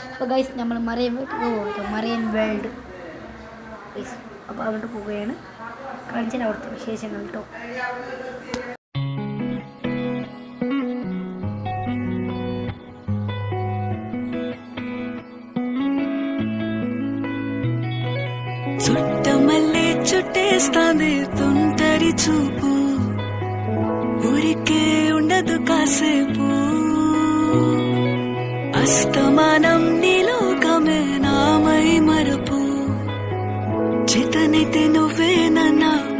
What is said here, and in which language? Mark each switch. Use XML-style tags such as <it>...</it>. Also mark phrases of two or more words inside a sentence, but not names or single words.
<ml>അപ്പോൾ ഗൈസ് നമ്മൾ മറൈൻ മറൈൻ വേൾഡ് ഗൈസ്. അപ്പോൾ അങ്ങോട്ട് പോവുകയാണ്, കാണിച്ചാൽ അവിടുത്തെ വിശേഷങ്ങൾ കേട്ടോ.</ml> <te>చుట్టమల్లే చుట్టేస్తాంది తుంటరి చూపు, ఊరికే ఉండదు కాసేపు, అస్తమానం నీలోకమే నామై మరపు, చేతనైతే నువ్వేనన్నా</te>